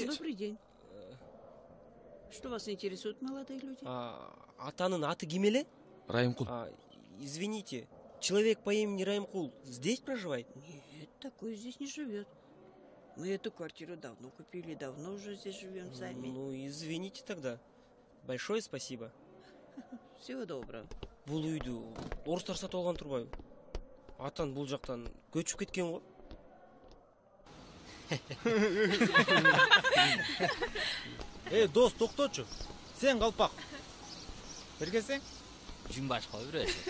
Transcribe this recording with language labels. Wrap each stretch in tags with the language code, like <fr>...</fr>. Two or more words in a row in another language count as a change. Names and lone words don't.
<ru>Добрый день. Что вас интересует, молодые люди?</ru> <ky>Атанын аты ким эле? Райымкул.</ky> <ru>Извините, человек по имени Райымкул здесь проживает? Нет, такой здесь не живет. Мы эту квартиру давно купили, давно уже здесь живем сами. Ну, извините тогда. Большое спасибо. Всего доброго.</ru> <ky>Бул үйдү орустар сатып алган турбайбы? Атан бул жактан көчүп кеткен го. Дос, токточу. Сен калпак. Бергесең? Жүмбаш кой бирөөсү.</ky>